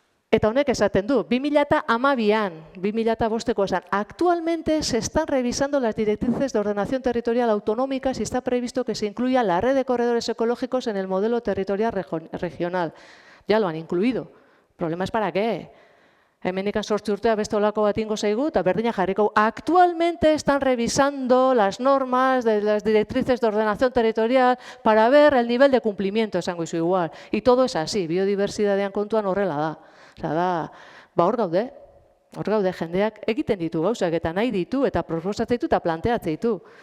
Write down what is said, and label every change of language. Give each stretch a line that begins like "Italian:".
Basque: Eta honek esaten du, 2012an, 2005ko esan,
Spanish: actualmente se están revisando las directrices de ordenación territorial autonómicas y está previsto que se incluya la red de corredores ecológicos en el modelo territorial regional. Ya lo han incluido. El problema es para qué.
Basque: Hemenikan 8 urtea beste olako bat ingo zaigu, eta berdina jarriko.
Spanish: Actualmente están revisando las normas de las directrices de ordenación territorial para ver el nivel de cumplimiento,
Basque: esango izu igual.
Spanish: Y todo es así,
Basque: biodiversidadean kontuan horrela da. Osa da, hor gaude jendeak egiten ditu gauzak, eta nahi ditu, eta proposatzen ditu, eta planteatzen ditu.